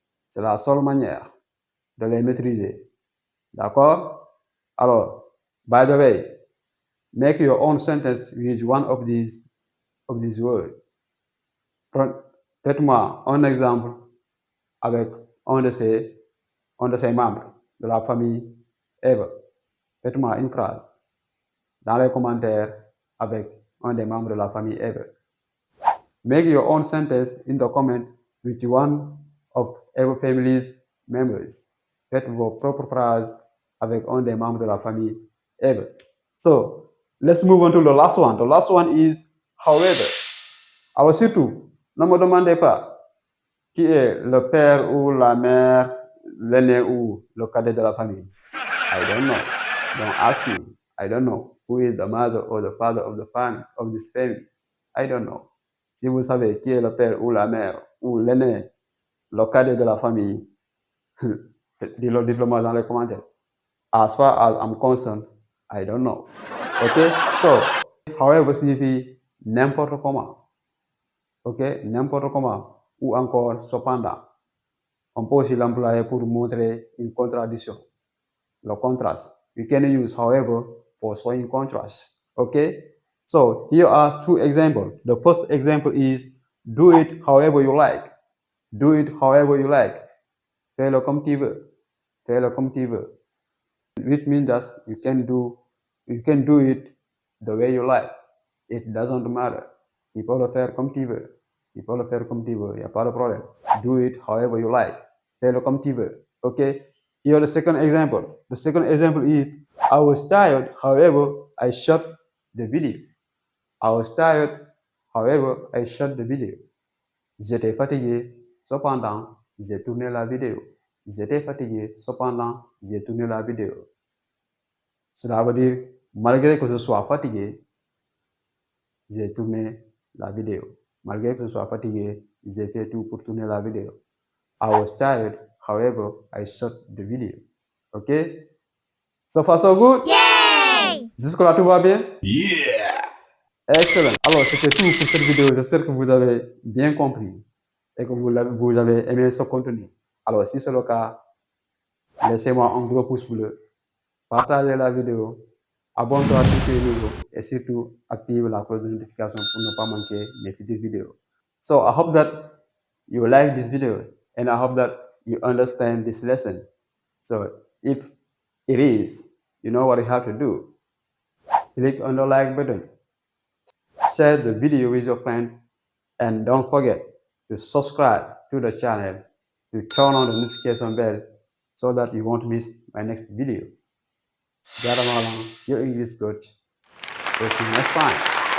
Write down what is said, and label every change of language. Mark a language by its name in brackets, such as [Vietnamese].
[French] C'est la seule manière de les maîtriser. D'accord? [English] Alors, by the way, make your own sentence with one of these words. [French] Faites-moi un exemple avec un de ces membres de la famille ever. Faites-moi une phrase dans les commentaires avec un des membres de la famille ever. [English] Make your own sentence in the comment with one of ever family's members. [French] Faites vos propres phrases avec un des membres de la famille ever. [English] So, let's move on to the last one. The last one is however. [French] Alors surtout, ne me demandez pas qui est le père ou la mère, l'aîné ou le cadet de la famille. [English] I don't know. Don't ask me. I don't know who is the mother or the father of this family. I don't know. [French] Si vous savez qui est le père ou la mère ou l'aîné, le cadet de la famille, dites-le-moi dans les commentaires. [English] As far as I'm concerned, I don't know. [French] Ok? So, however signifie n'importe comment. Ok? N'importe comment. Ou encore cependant. On peut aussi l'employer pour montrer une contradiction. Le contraste. [English] You can use however for showing contrast. Okay? So here are two examples. The first example is do it however you like. Do it however you like. [French] Fais-le comme tu veux. Fais-le comme tu veux. [English] Which means that you can do it the way you like. It doesn't matter. [French] Tu peux le faire comme tu veux. Tu peux le faire comme tu veux. Il n'y a pas de problème. [English] Do it however you like. [French] Fais-le comme tu veux. [English] Okay? Here the second example. The second example is I was tired, however, I shot the video. I was tired, however, I shot the video. [French] J'étais fatigué, cependant, j'ai tourné la vidéo. J'étais fatigué, cependant, j'ai tourné la vidéo. Cela veut dire, malgré que je sois fatigué, j'ai tourné la vidéo. Malgré que je sois fatigué, j'ai fait tout pour tourner la vidéo. [English] I was tired, however, I shot the video. Ok? So far, so good? Yay! [French] Jusque-là, tout va bien? Yeah! [English] Excellent. [French] Alors, c'était tout pour cette vidéo. J'espère que vous avez bien compris et que vous avez aimé ce contenu. Alors, si c'est le cas, laissez-moi un gros pouce bleu, partagez la vidéo, abonne-toi si tu es nouveau et surtout active la cloche de notification pour ne pas manquer mes futures vidéos. [English] So, I hope that you like this video and I hope that you understand this lesson. So, if it is, you know what you have to do. Click on the like button. Share the video with your friend and don't forget to subscribe to the channel to turn on the notification bell so that you won't miss my next video. Jaramalang, your English coach. See you next time.